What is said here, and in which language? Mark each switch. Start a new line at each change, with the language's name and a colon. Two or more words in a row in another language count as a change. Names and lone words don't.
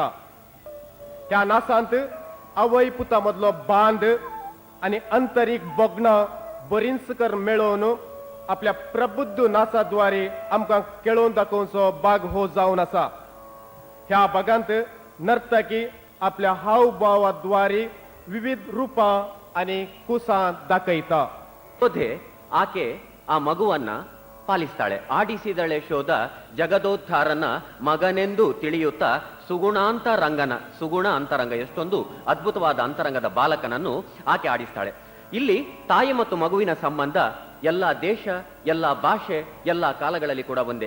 Konkani: ह्या नाचांत आवय पुता मदलो बांद आनी आंतरीक बोगणां बरींचकर मेळोवन आपल्या प्रबुद्ध नाचाद्वारे आमकां केळोवन दाखोवचो भाग हो जावन आसा. ह्या भागांत नर्तकी आपल्या हावभावाद्वारे विविध रूपां आनी कुसां दाखयता.
Kannada: ಯೋಧೆ ಆಕೆ ಆ ಮಗುವನ್ನ ಪಾಲಿಸ್ತಾಳೆ. ಆಡಿಸಿದಳೆ ಶೋಧ ಜಗದೋದ್ಧಾರನ ಮಗನೆಂದು ತಿಳಿಯುತ್ತಾ ಸುಗುಣ ಅಂತರಂಗ ಎಷ್ಟೊಂದು ಅದ್ಭುತವಾದ ಅಂತರಂಗದ ಬಾಲಕನನ್ನು ಆಕೆ ಆಡಿಸ್ತಾಳೆ. ಇಲ್ಲಿ ತಾಯಿ ಮತ್ತು ಮಗುವಿನ ಸಂಬಂಧ ಎಲ್ಲ ದೇಶ, ಎಲ್ಲ ಭಾಷೆ, ಎಲ್ಲ ಕಾಲಗಳಲ್ಲಿ ಕೂಡ ಒಂದೇ.